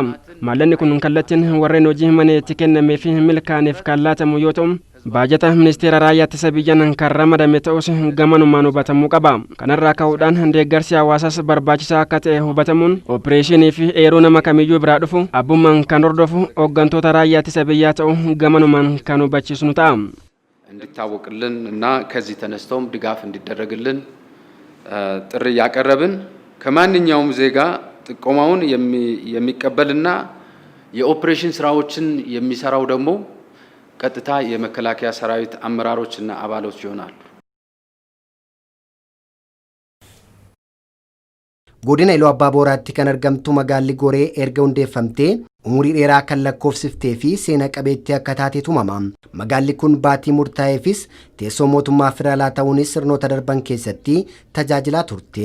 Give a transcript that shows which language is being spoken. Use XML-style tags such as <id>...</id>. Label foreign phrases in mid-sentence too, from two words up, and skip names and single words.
<om>Maallanni kun kallattiin warreen hojii maneetti kennamee fi milkaa'aniif kan laatamu yoo ta'u baajata ministeera raayyaa ittisa biyyaan kan ramadame ta'us gamanumaan hubatamuu qaba. Kanarraa ka'uudhaan deeggarsi hawaasaas barbaachisaa akka ta'e hubatamuun opereeshinii fi eeruu nama kamiyyuu biraa dhufu abbummaan kan hordofu hooggantoota raayyaa ittisa biyyaa ta'u gamanumaan kan hubachiisnu ta'a.</om> <am>እንዲታወቅልን እና ከዚህ ተነስተውም ድጋፍ እንዲደረግልን ጥሪ ያቀረብን ከማንኛውም ዜጋ ጥቆማውን የሚቀበልና የኦፕሬሽን ስራዎችን የሚሰራው ደግሞ ቀጥታ የመከላከያ ሰራዊት አመራሮችና አባሎች ይሆናሉ።</am> <om>Godina Iluu Abbaa Booraatti kan argamtu magaalli Goree erga hundeeffamtee umurii dheeraa kan lakkoofsiftee fi seena qabeettii akka taate tumama. Magaalli kun baatii murtaa'eefis teessoo mootummaa federaalaa ta'uunis sirnoota darban keessatti tajaajilaa turte.</om>